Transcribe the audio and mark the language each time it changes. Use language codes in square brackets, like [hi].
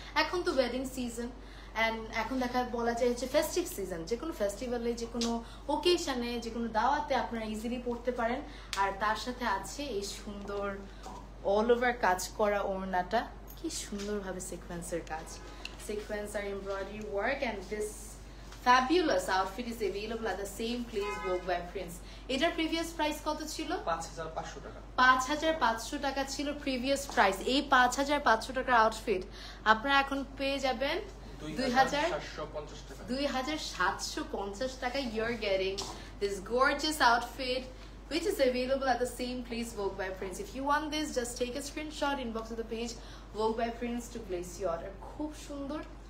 [bn] এখন তো wedding season, and এখন বলা যায় হচ্ছে ফেস্টিভ সিজন, যে কোনো ফেস্টিভ্যালে, যে কোনো ওকেশনে, যে কোনো দাওয়াতে আপনারা ইজিলি পরতে পারেন। আর তার সাথে আছে এই সুন্দর অল ওভার কাজ করা ওড়নাটা, কি সুন্দরভাবে সিকোয়েন্সের কাজ, sequence আর embroidery work. [en] And this fabulous outfit is available at the same place, Vogue by Prince. [bn] এটার প্রিভিয়াস প্রাইস কত ছিল? 5500 টাকা। 5500 টাকা ছিল প্রিভিয়াস প্রাইস। এই 5500 টাকার আউটফিট আপনারা এখন পেয়ে যাবেন 2750 টাকা। [en] You're getting this gorgeous outfit which is available at the same place, Vogue by Prince. If you want this, just take a screenshot, inbox to the page Vogue by Prince to place your order. [bn] খুব সুন্দর,